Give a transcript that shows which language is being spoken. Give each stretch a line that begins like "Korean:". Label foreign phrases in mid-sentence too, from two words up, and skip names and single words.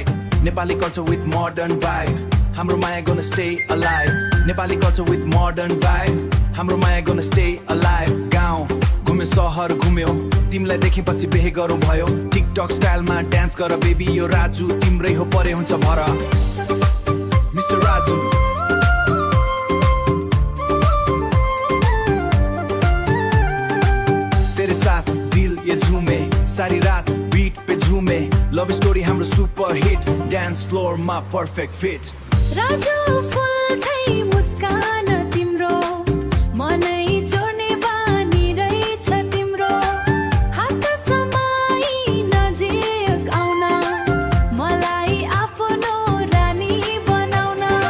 English: Nepali culture with modern vibe.
Nepali: हाम्रो माया
English: gonna stay alive. Nepali culture with modern vibe.
Nepali: हाम्रो माया
English: gonna stay alive.
Nepali: गाउँ घुम्यो सहर घुम्यो तिमीलाई देखेपछि बिहे गरौँ भयो टिकटक स्टाइलमा डान्स गर बेबी यो राजु तिम्रै हो परे हुन्छ भर मिस्टर राजु
Hindi: तेरे साथ दिल ये झूमे सारी रात बीट पे झूमे
English: love story
Nepali: हाम्रो
English: super hit dance floor
Nepali: मा
English: perfect fit
Nepali: राजु फुल छै मुस्कान तिम्रो मनै जोड्ने बानी रहेछ तिम्रो हात समाई नजिक आउन मलाई आफ्नो रानी बनाउन